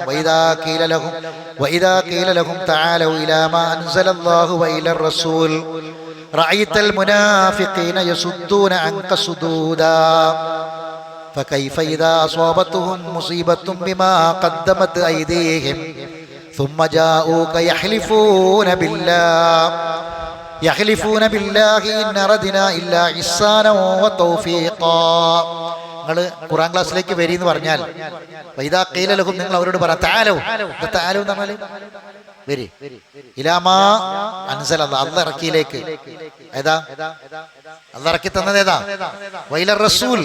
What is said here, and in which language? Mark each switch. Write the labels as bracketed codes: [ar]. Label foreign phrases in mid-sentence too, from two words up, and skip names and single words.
[ar] وإذا قيل لهم تعالوا إلى ما أنزل الله وإلى الرسول رأيت المنافقين يصدون عنك صدودا فكيف إذا أصابتهم مصيبة بما قدمت أيديهم ثم جاءوك يحلفون بالله إن أردنا إلا إحسانا وتوفيقا. [ml] നിങ്ങൾ ഖുർആൻ ക്ലാസ്സിലേക്ക് വരി എന്ന് പറഞ്ഞാൽ [ar] وإذا قيل لهم, [ml] നിങ്ങൾ അവരോട് പറ തആലൂ. തആലൂ എന്ന് പറഞ്ഞാൽ വരി. [ar] إلى ما أنزل, [ml] അല്ലാഹ് ഇറക്കിയിലേക്ക്. ഏതാ അല്ലാഹ് ഇറക്കി തന്നത്? ഏതാ? [ar] وإلى الرسول.